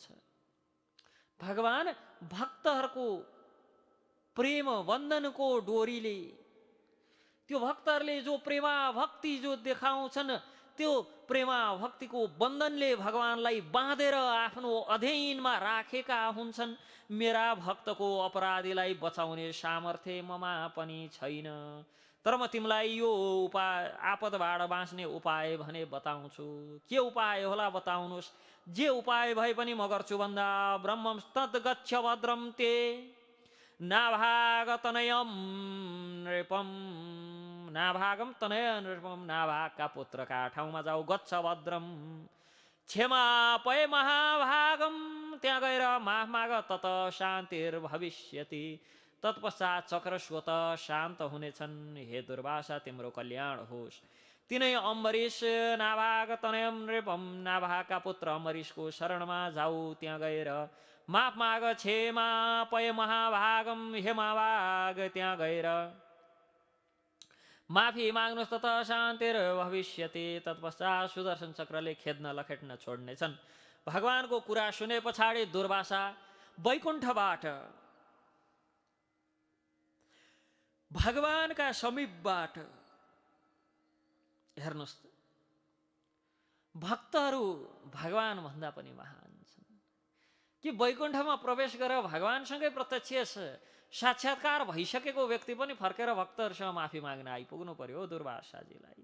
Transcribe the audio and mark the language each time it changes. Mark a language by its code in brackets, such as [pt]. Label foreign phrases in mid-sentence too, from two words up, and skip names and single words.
[ne] भगवान भक्तहरूको प्रेम बन्धनको डोरीले, त्यो भक्तहरूले जो प्रेमा भक्ति जो देखाउँछन्, त्यो प्रेमा भक्तिको बन्धनले भगवानलाई बाँधेर आफ्नो अधीनमा राखेका हुन्छन्। मेरा भक्तको अपराधीलाई बचाउने सामर्थ्य ममा पनि छैन, तर म तिमीलाई यो उपाय, आपदबाट बाँच्ने उपाय भने बताउँछु। के उपाय होला बताउनुहोस्। जे उपाय भए पनि म गर्छु भन्दा [sa] ब्रह्मं तद्गच्छ भद्रं ते नाभागतनयं नृपम, नाभागम तनय नृपम, [ne] नाभागका पुत्रका ठाउँमा जाऊ, [sa] गच्छ भद्रम क्षमा पय महाभागम, [ne] त्यहाँ गएर माफ माग, [sa] तत शान्तिर्भविष्यति, [ne] तत्पश्चात चक्र स्वत शान्त हुनेछन्। हे दुर्वासा, तिम्रो कल्याण होस्। तिनै अम्बरीश [sa] नाभाग तनयम नृपम, [ne] नाभागका पुत्र अम्बरीशको शरणमा जाऊ, त्यहाँ गएर माफ माग, [sa] क्षमा पय महाभागम, [ne] हे महाभाग त्यहाँ गएर माफी माग्नुहोस्, [sa] तत शान्तिर्भविष्यति। [ne] तत्पश्चात सुदर्शन चक्रले खेद्न लखेट्न छोड्नेछन्। भगवानको कुरा सुने पछाडि दुर्वासा वैकुण्ठबाट भगवानका समीपबाट हेर्नुहोस् त, भक्तहरू भगवान भन्दा पनि महान छन् कि वैकुण्ठमा प्रवेश गरेर भगवानसँगै प्रत्यक्ष साक्षात्कार भइसकेको व्यक्ति पनि फर्केर भक्तहरूसँग माफी माग्न आइपुग्नु पर्यो दुर्वासाजीलाई।